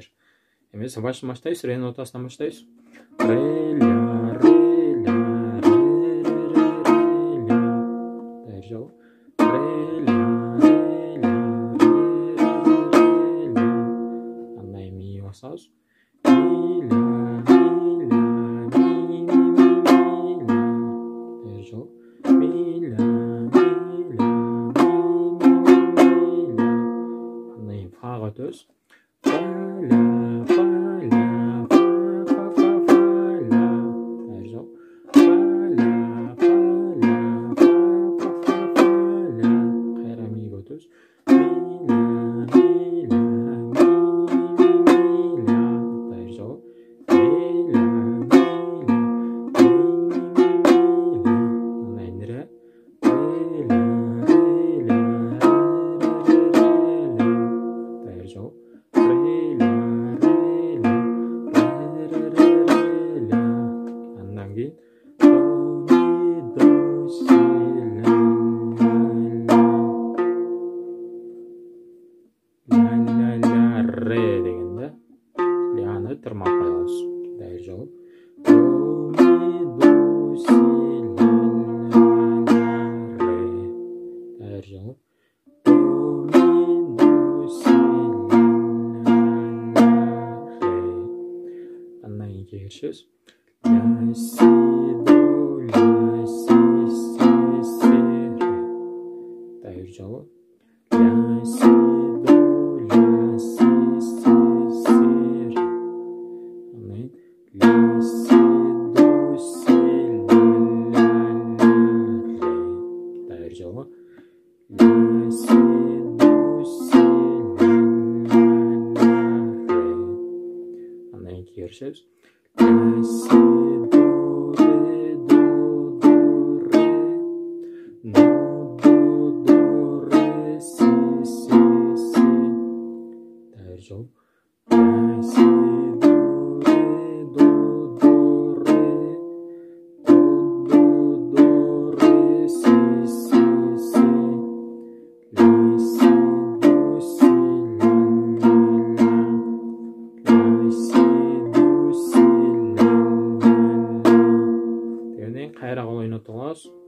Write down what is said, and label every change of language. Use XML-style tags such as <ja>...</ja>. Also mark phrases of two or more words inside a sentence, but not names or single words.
<ky>Эмесе баштайбыз, ре нотасынан баштайбыз. Ре, ля, ре, ля, ре, ре, ре, ля. Дайыр жолу. Ре, ля, ре, ля, ре, ре, ля. Андан ми басабыз. Ми, ля, ми, ля, ми, ми, ми, ля. Дайыр жолу. Ми, ля, ми, ля. Фага өтөбүз. Фа, ля, фа, ля, фа, фа, фа, фа, ля. Дайыр жолу. Фа, ля, фа, ля, фа, фа, фа, фа, ля. Кайра миге өтөбүз. Ми, ля, ми, ля, ми, ми, ми, ля. Дайыр жолу. Ми, ля, ми, ля, ми, ми, ми, ля. Андан ре. Ре, ля, ре, ля, ре, ре, ре, ля. Дайыр жолу. Ре, ля, ре, ля, ре, ре, ре, ля. Андан кийин до, ми, до, си, ля, ля, ля, ля, ля, ре дегенде ляны тырмап коебуз. Дайыр жолу. До, ми, до, си, ля, ля, ля, ре. Дайыр жолу. До, ми, до, си, ля, ля, ре. Андан кийин киришебиз. Ля, си, до, ля, си, ре. Дайыр жолу. Ля, си, до, ля, си, ре. Андан ля, си, до, си, ля, ля, ля, ре. Дайыр жолу. Ля, си, до, си, ля, ля, ля, ре. Андан кийин киришебиз. Ля, си, до, ре, до, ре, до, до, Бер жол. Ля, си, до, ре, до, ре. До, ре, си, си, си. Ля, си, до, си, ля, ля, ля. Ля, си, до, си, ля, ля, ля. Дегенден кайраак ойнотуп алабыз.</ky>